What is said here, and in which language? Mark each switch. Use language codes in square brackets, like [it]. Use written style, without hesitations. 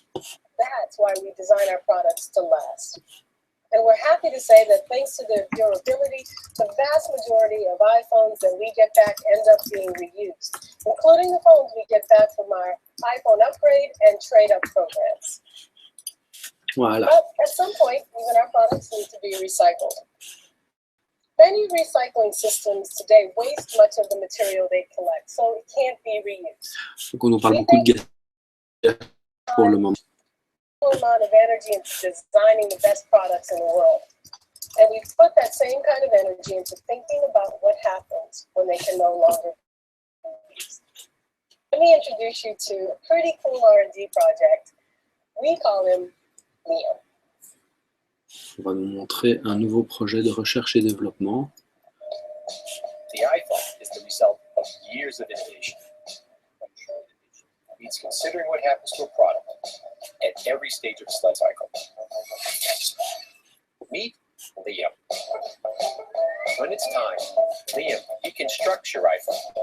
[en] That's why we design our products to last. And we're happy to say that thanks to their durability, the vast majority of iPhones that we get back end up being reused, including the phones we get back from our iPhone upgrade and trade-up programs. [fr] Voilà. [en] But at some point, even our products need to be recycled. Many recycling systems today waste much of the material they collect, so it can't be reused. [fr] Donc on nous parle beaucoup de gaz pour le moment. [en] Amount of energy into designing the best products in the world. And we put that same kind of energy into thinking about what happens when they can no longer be used. Let me introduce you to a pretty cool R&D project. We call him Liam. [fr] On va nous montrer un nouveau projet de recherche et développement. [en] The iPhone is the result of years of innovation. It's considering what happens to a product at every stage of its life cycle. Meet Liam. When it's time, Liam deconstructs your iPhone.